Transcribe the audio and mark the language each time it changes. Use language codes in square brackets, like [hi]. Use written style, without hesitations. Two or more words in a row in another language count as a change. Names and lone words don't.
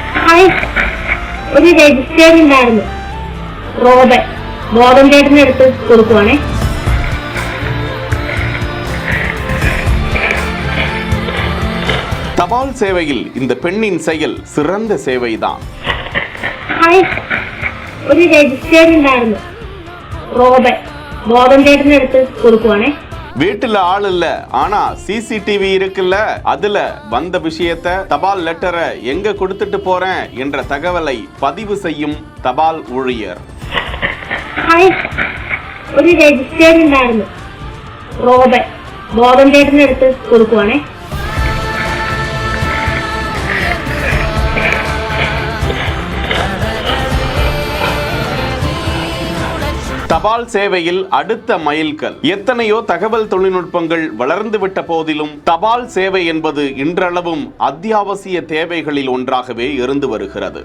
[ml] ഹായ്, ഒരു രജിസ്റ്റർ ഉണ്ടായിരുന്നു. ബോധം ചേട്ടന് എടുത്ത് കൊടുക്കുവാണേ. [ta] தபால் சேவையில் இந்த பெண்ணின் செயல் சிறந்த சேவைதான். [ml] ഹായ്, ഒരു രജിസ്റ്റർ ഉണ്ടായിരുന്നു. ബോധം ചേട്ടന് എടുത്ത് കൊടുക്കുവാണേ. [ta] வீட்டுல ஆள் இல்ல, ஆனா சிசிடிவி இருக்குல்ல, அதுல வந்த விஷயத்தை தபால் லெட்டரை எங்க கொடுத்துட்டு போறேன் என்ற தகவலை பதிவு செய்யும் தபால் ஊழியர். [ml] ഹായ്, ഒരു രജിസ്റ്റർ ഉണ്ടായിരുന്നു. ബോധം ചേട്ടന് എടുത്ത് കൊടുക്കുവാണേ. [ta] தபால் சேவையில் அடுத்த மைல்கல். எத்தனையோ தகவல் தொழில்நுட்பங்கள் வளர்ந்துவிட்ட போதிலும் தபால் சேவை என்பது இன்றளவும் அத்தியாவசிய தேவைகளில் ஒன்றாகவே இருந்து வருகிறது.